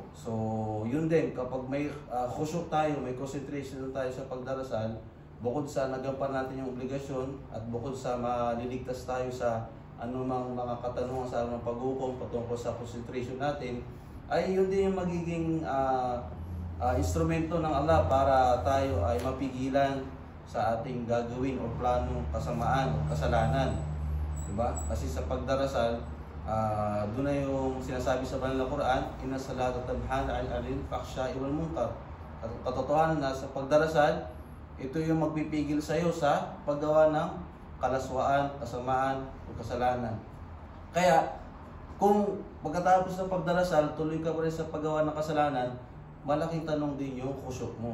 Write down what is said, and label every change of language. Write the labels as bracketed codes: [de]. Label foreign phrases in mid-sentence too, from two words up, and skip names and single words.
[tl] So, yun din, kapag may khusyuk tayo, may concentration tayo sa pagdarasal, bukod sa nagampanan natin yung obligasyon at bukod sa maliligtas tayo sa anumang mga katanungan sa anumang paghukom patungkol sa concentration natin, ay yun din yung magiging instrumento ng Allah para tayo ay mapigilan sa ating gagawin o planong kasamaan o kasalanan. Diba? Kasi sa pagdarasal, doon na yung sinasabi sa banal na Quran, [ar] إن الصلاة تنهى عن الفحشاء والمنكر. [tl] Katotohanan na sa pagdarasal, ito yung magpipigil sa iyo sa paggawa ng kalaswaan, kasamaan o kasalanan. Kaya kung pagkatapos ng pagdarasal, tuloy ka pa rin sa paggawa ng kasalanan, malaking tanong din yung khusyuk mo.